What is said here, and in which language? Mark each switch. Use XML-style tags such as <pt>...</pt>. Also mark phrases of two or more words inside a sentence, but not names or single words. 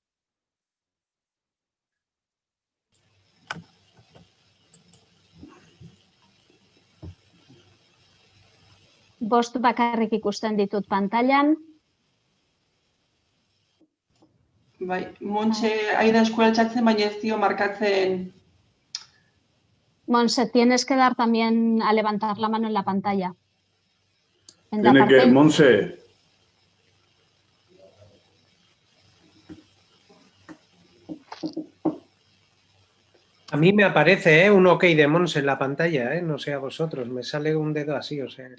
<eu>Bost bakarrik ikusten ditut pantailan. Bai, Montse aida eskua altxatzen, baina ez dio markatzen.</eu> <es>Monse, tienes que dar también a levantar la mano en la pantalla. Tiene que, Monse. A mí me aparece un OK de Monse en la pantalla, no sé a vosotros, me sale un dedo así, o sea.</es>